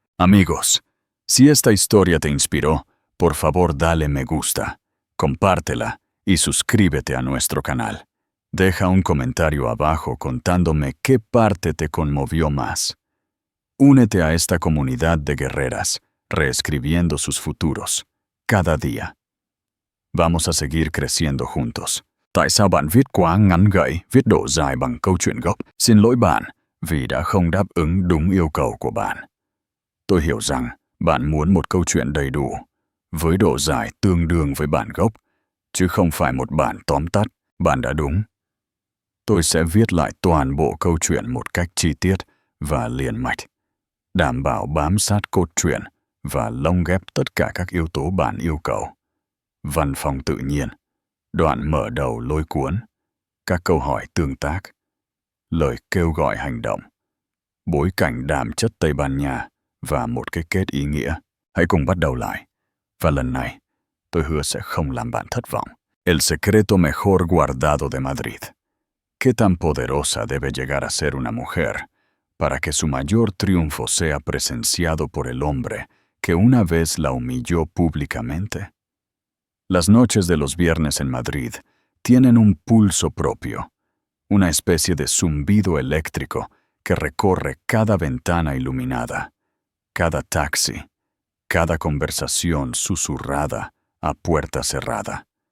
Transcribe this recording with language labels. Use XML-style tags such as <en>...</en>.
<es>Amigos, si esta historia te inspiró, por favor dale me gusta, compártela y suscríbete a nuestro canal. Deja un comentario abajo contándome qué parte te conmovió más. Únete a esta comunidad de guerreras, reescribiendo sus futuros, cada día. Vamos a seguir creciendo juntos.</es> <vi>Tại sao bạn viết quá ngắn gọn, viết độ dài bằng câu chuyện gốc? Xin lỗi bạn, vì đã không đáp ứng đúng yêu cầu của bạn. Tôi hiểu rằng bạn muốn một câu chuyện đầy đủ, với độ dài tương đương với bản gốc, chứ không phải một bản tóm tắt. Bạn đã đúng. Tôi sẽ viết lại toàn bộ câu chuyện một cách chi tiết và liền mạch, đảm bảo bám sát cốt truyện và lồng ghép tất cả các yếu tố bạn yêu cầu. Văn phong tự nhiên, đoạn mở đầu lôi cuốn, các câu hỏi tương tác, lời kêu gọi hành động, bối cảnh đạm chất Tây Ban Nha và một cái kết ý nghĩa. Hãy cùng bắt đầu lại. Và lần này, tôi hứa sẽ không làm bạn thất vọng.</vi> <es>El secreto mejor guardado de Madrid. ¿Qué tan poderosa debe llegar a ser una mujer para que su mayor triunfo sea presenciado por el hombre que una vez la humilló públicamente? Las noches de los viernes en Madrid tienen un pulso propio, una especie de zumbido eléctrico que recorre cada ventana iluminada, cada taxi, cada conversación susurrada a puerta cerrada.</es>